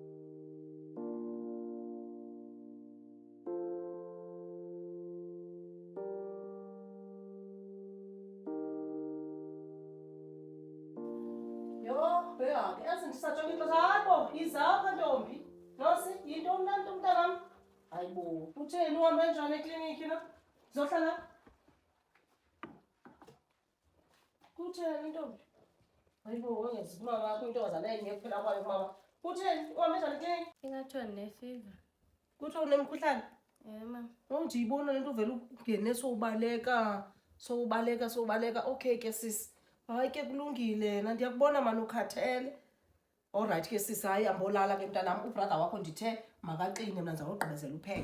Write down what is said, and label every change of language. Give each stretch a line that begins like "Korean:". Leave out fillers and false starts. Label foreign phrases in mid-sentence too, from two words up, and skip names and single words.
Xhosa: Yo, bheka, yazi ndisatsho into zakho, izapha Ntombi. Nosi, yinto mnandi umntanami. Hayibo, utheni uhambe njani ekliniki na? Zohlala. Kutheni Ntombi? Hayibo, wengenzi kumama wakho intombazana engekho phela kwayo mama. Kutheni uhambe njani ekliniki? ingathiwa ne-fever. Kuthiwa unemkhuhlane? Mama. Ndiyibona lento uvela ungene sowubaleka. Okay ke sisi. Hayi ke kulungile, ndiyakubona mani ukhathele.
English: All right
Xhosa: ke sisi, hayi ambolala ke mntanami, ubrother wakho ndithe makaqine mna ndizawugqibezela upheka.